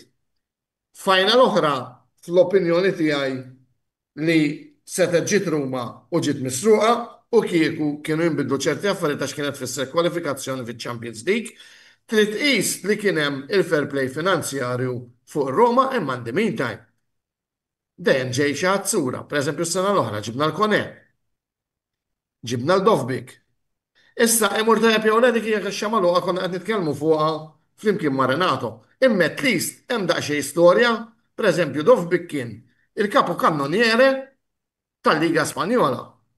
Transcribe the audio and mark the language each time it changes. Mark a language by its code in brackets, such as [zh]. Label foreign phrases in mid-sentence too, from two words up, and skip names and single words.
[mt] Fajna l-oħra, fl-opinjoni tiegħi li seta ġiet Ruma u ġiet misruqa u kieku kienu jinbidlu ċerti affarijiet għax kienet fisser kwalifikazzjoni fiċ-Champions League, trid tqis li kien hemm il- [en] fair play [mt] finanzjarju fuq Roma imma [en] in the meantime. [mt] Dejjem ġej xi ħadd pereżempju s-sena l-oħra ġibna l-Kone, ġibna l-Dovbik. Issa imur tajjeb jew le dik hija xamaluqa konna qed nitkellmu fuqha flimkien ma' Renato. Imma [en] at least [mt] hemm daqsxejn storja, pereżempju Dovbik kien il- [it] kapo kannoniere [mt] tal-Liga Spanjola.